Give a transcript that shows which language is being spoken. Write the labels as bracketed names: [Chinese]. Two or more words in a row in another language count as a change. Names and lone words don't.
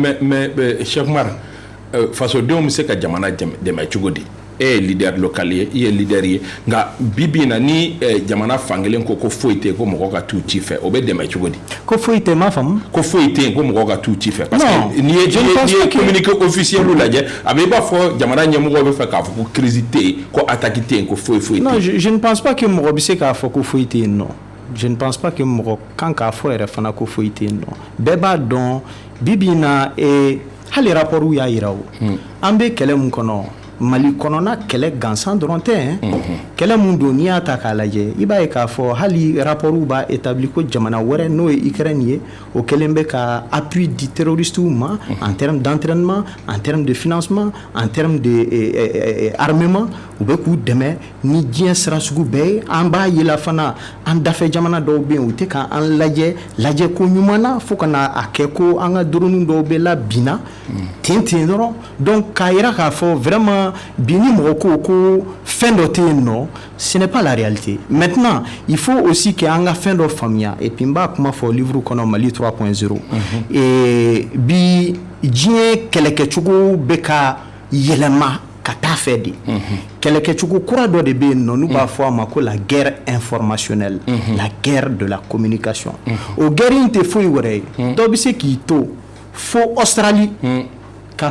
[Bambara] mais Cheikh Umar fasodenw bɛ se ka jamana dɛmɛ cogo di e ye [French] leader local [Bambara] ye i ye leader ye nka bibi na ni jamana fankelen ko foyi tɛ ko mɔgɔ ka t'u ci fɛ o bɛ dɛmɛ cogo di ko foyi tɛ m'a faamu ko foyi tɛ ko mɔgɔ ka t'u ci fɛ [French] parce que [Bambara] n'i ye [French] communiqué officiel [Bambara] lajɛ a bɛ i b'a fɔ jamana ɲɛmɔgɔ bɛ fɛ k'a fɔ ko crise tɛ yen ko attaque tɛ yen ko foyi tɛ yen [French] non je ne pense pas que [Bambara] mɔgɔ bɛ se k'a fɔ ko foyi tɛ yen [French] non je ne pense pas que [Bambara] mɔgɔ kan k'a fɔ yɛrɛ fana ko foyi tɛ yen nɔ bɛɛ b'a dɔn bibi in na hali rapportw y'a yira o an bɛ kɛlɛ mun kɔnɔ mali kɔnɔna kɛlɛ gansan dɔrɔn tɛ kɛlɛ mun don n'i y'a ta k'a lajɛ i b'a ye k'a fɔ hali rapportw b'a établi ko jamana wɛrɛ n'o ye Ukraine ye o kɛlen bɛ ka appui di terroristes ma [French] en termes d'entraînement en termes de financement en termes de armement [Bambara] u bɛ k'u dɛmɛ ni diɲɛ sira sugu bɛɛ ye an b'a ye la fana an dafɛ jamana dɔw bɛ yen u tɛ k'an lajɛ ko ɲuman na fo ka na a kɛ ko an ka drone dɔw bɛ la binna ten dɔrɔn donc k'a yira k'a fɔ vraiment bi ni mɔgɔ ko fɛn dɔ tɛ yen nɔ [French] ce n'est pas la réalité maintenant il faut aussi que [Bambara] an ka fɛn dɔ faamuya [French] et puis [Bambara] n b'a kuma fɔ livre kɔnɔ Mali 3.0 bi diɲɛ kɛlɛkɛcogo bɛ ka yɛlɛma ka taa fɛ de kɛlɛkɛcogo kura dɔ de bɛ yen nɔ n'u b'a fɔ a ma ko [French] la guerre informationnelle la guerre de la communication [Bambara] o guerre in tɛ foyi wɛrɛ ye dɔw bɛ se k'i to fo Australie ka